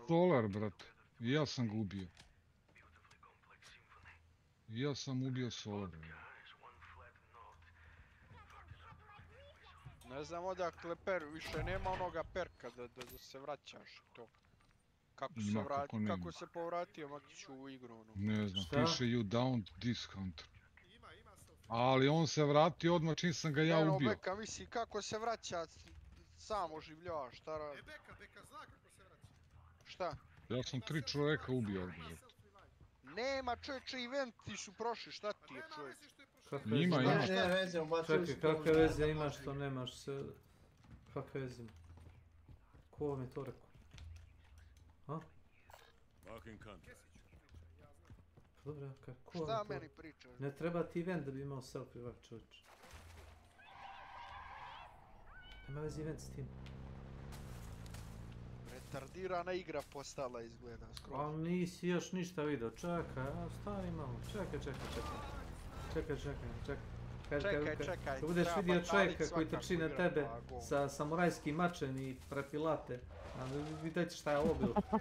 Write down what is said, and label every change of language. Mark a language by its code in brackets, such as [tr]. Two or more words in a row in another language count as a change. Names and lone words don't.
[bs] Solar, brate. I ja sam ga ubio. I ja sam ubio Solar. Ne znam odakle više nema onoga perka da se vraćaš i to. Ima kako nema. Kako se povratio Makiću u igru ono? Ne znam, piše [en] you downed this hunter. [bs] Ali on se vratio odmah čim sam ga ja ubio. Beka, misli kako se vraća sam oživljava, šta radi? Beka zna kako se vraća. Šta? Ja sam 3 čovjeka ubio ovdje, brate. Nema čovječe, eventi su prošli, šta ti je čovječe? Ima. Čekaj, kakve veze imaš što nemaš se... Kakve veze ima? Ko vam je to rekao? Ha? Dobro, ko šta meni pričaš? Ne treba ti event da bi imao self-revive, čovječe. Nema veze event s tim. Retardirana igra postala izgleda skroz. Ali nisi još ništa vidio, čekaj, stani malo, čekaj. Kad budeš vidio čovjeka koji trči na tebe sa samurajskim mačem i prefilate, vidjet ćeš šta je ovo bilo.